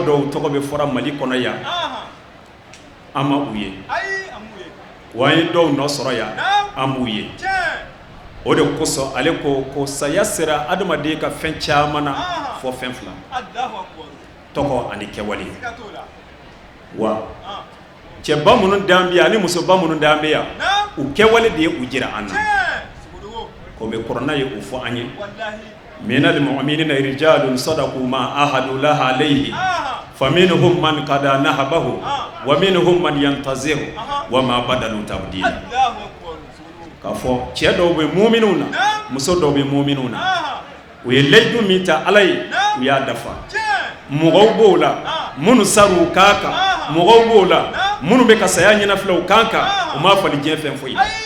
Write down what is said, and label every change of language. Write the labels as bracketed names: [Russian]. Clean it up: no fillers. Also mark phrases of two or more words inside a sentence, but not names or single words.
[Bambara] dɔw tɔgɔ bɛ fɔra Mali kɔnɔ yan an ma u ye wa an ye dɔw nɔ sɔrɔ yan an b'u ye o de kosɔn ale ko saya sera adamaden ka fɛn caman na fɔ fɛn fila tɔgɔ ani kɛwale wa cɛba minnu dan bɛ yan ani musoba minnu dan bɛ yan u kɛwale de ye u jira an na ko bɛ kɔrɔna ye o fɔ an ye [Arabic] من المؤمنين رجال صدقوا ما عاهدوا الله عليه فمنهم من قضى نحبه ومنهم من ينتظر وما بدلوا تبديلا [Bambara] k'a fɔ cɛ dɔw bɛ mu'minun na muso dɔw bɛ mu'minun na u ye layidu min ta Ala ye u y'a dafa mɔgɔw b'o la minnu sar'u kan kan mɔgɔw b'o la minnu bɛ ka saya ɲɛnafilɛ u kan kan u m'a fali diɲɛ fɛn foyi